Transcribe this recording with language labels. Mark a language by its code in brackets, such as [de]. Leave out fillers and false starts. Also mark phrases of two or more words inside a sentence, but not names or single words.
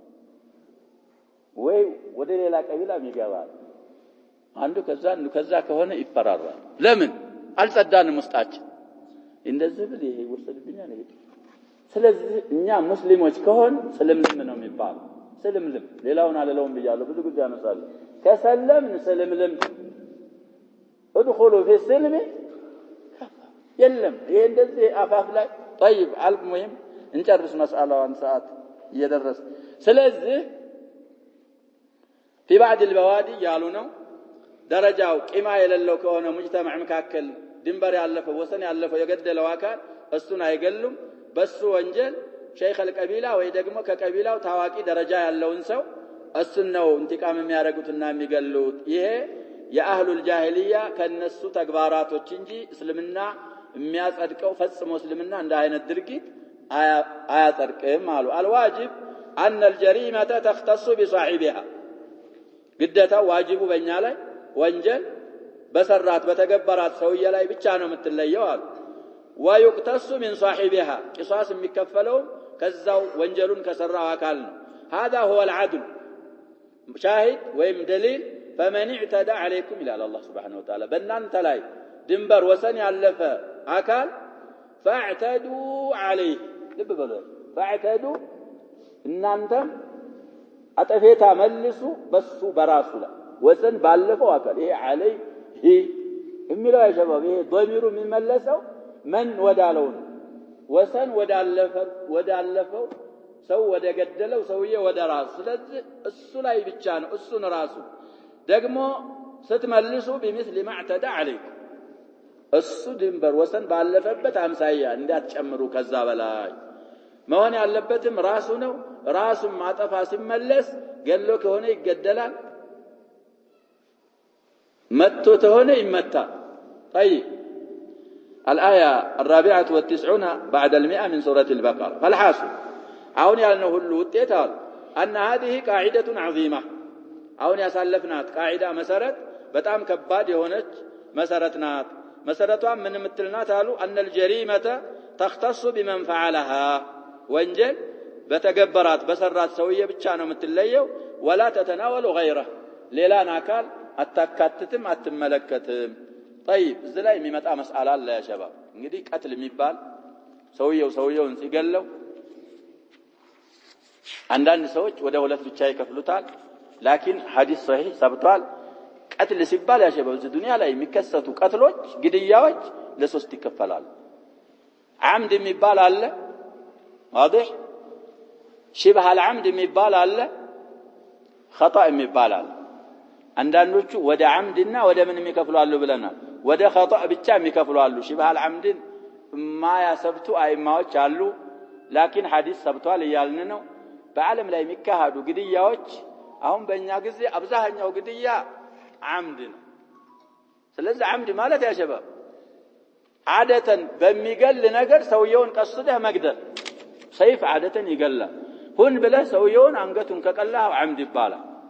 [am] ወይ ወደ ሌላ ቀቢላ ይገባል አንዱ ከዛ ከሆነ ይፈራራል ለምን አልጸዳንም ውስጣችን እንደዚህ ብል ይሄ ወሰድብኛል ይሄ ስለዚህ እኛ ሙስሊሞች ከሆን ስለምልም ነው የሚባል ስለምልም ሌላውን አለለውም ብያለሁ ብዙ ጊዜ አነሳለሁ ከሰለምን ስለምልም [ar] ادخلوا في السلم [am] የለም ይሄ እንደዚህ አፋፍ ላይ [ar] طيب المهم [am] እንጨርስ መስአላውን ሰዓት እየደረሰ ስለዚህ [ar] في بعض البوادي [am] ያሉ ነው ደረጃው ቂማ የሌለው ከሆነ ሙጅተማዕ መካከል ድንበር ያለፈው ወሰን ያለፈው የገደለው አካል እሱን አይገሉም በሱ ወንጀል ሸይኽ القبيلة ወይ ደግሞ ከቀቢላው ታዋቂ ደረጃ ያለውን ሰው እሱን ነው እንቲቃም የሚያደርጉትና የሚገሉት ይሄ የአህሉል ጃሂልያ ከነሱ ተግባራቶች እንጂ እስልምና የሚያጸድቀው ፈጽሞ እስልምና እንደ አይነት ድርጊት አያጸድቅም አሉ [ar] الواجب ان الجريمه تختص بصاحبها [am] ግዴታ ዋጅቡ በእኛ ላይ ወንጀል በሰራት በተገበራት ሰውዬ ላይ ብቻ ነው የምትለየው አሉ [ar] ويقتص من صاحبها قصاص [am] የሚከፈለው ከዛው ወንጀሉን ከሰራው አካል ነው [ar] هذا هو العدل شاهد [am] ወይም دليل [ar] فمن اعتدى عليكم الى الله سبحانه وتعالى [am] በእናንተ ላይ ድንበር ወሰን ያለፈ አካል [ar] فاعتدوا عليه [am] ልብ በሉ فاعتدوا እናንተም አጠፌታ መልሱ በሱ በራሱ ላይ ወሰን ባለፈው አካል ይሄ عليه የሚለው ያሸባብ ይሄ ضميሩ የሚመለሰው من ወዳለው ነው ወሰን ወዳለፈው ሰው ወደ ገደለው ሰውዬ ወደ ራሱ ስለዚህ እሱ ላይ ብቻ ነው እሱን ራሱ ደግሞ ስትመልሱ [ar] بمثل ما اعتدى عليكم [am] እሱ ድንበር ወሰን ባለፈበት አምሳያ እንዳትጨምሩ ከዛ በላይ መሆን ያለበትም ራሱ ነው ራሱን ማጠፋ ሲመለስ ገሎ ከሆነ ይገደላል መጥቶ ተሆነ ይመታ [ar] طيب الآية 94 بعد 100 من سورة البقرة فالحاصل [am] አሁን ያልነው ሁሉ ውጤት አለ [ar] أن هذه قاعدة عظيمة [am] አሁን ያሳለፍናት ቃዒዳ መሰረት በጣም ከባድ የሆነች መሰረት ናት መሰረቷ ምን ምትልናት አሉ [ar] أن الجريمة تختص بمن فعلها [am] ወንጀል በተገበራት በሰራት ሰውዬ ብቻ ነው የምትለየው [ar] ولا تتناول غيره [am] ሌላን አካል አታካትትም አትመለከትም طيب እዚህ ላይ የሚመጣ መስአላ አለ ያ ሸባብ እንግዲህ ቀትል የሚባል ሰውየውን ሲገለው አንዳንድ ሰዎች ወደ ሁለት ብቻ ይከፍሉታል ላኪን ሐዲስ ሷሂህ ሰብቷል ቀትል ሲባል ያ ሸባብ እዚህ ዱንያ ላይ የሚከሰቱ ቀትሎች ግድያዎች ለሶስት ይከፈላሉ عمد የሚባል አለ واضح [ar] شبه العمد [am] የሚባል አለ خطأ የሚባል አለ አንዳንዶቹ ወደ عمدና ወደ ምን የሚከፍሉ አሉ ብለናል ወደ خطأ ብቻ የሚከፍሉ አሉ [ar] شبه العمد ما [am] ያሰብቱ አይማዎች አሉ ላኪን ሐዲስ ሰብቷል ይያልን ነው በዓለም ላይ የሚካሄዱ ግድያዎች አሁን በእኛ ጊዜ አብዛኛው ግድያ عمد ነው ስለዚህ عمد ማለት ያ ሸባብ عادةً በሚገል ነገር ሰውየውን ቀስደህ መግደል ሰይፍ عادةً ይገላል ሁን ብለህ ሰውየውን አንገቱን ከቀላህ عمد ይባላል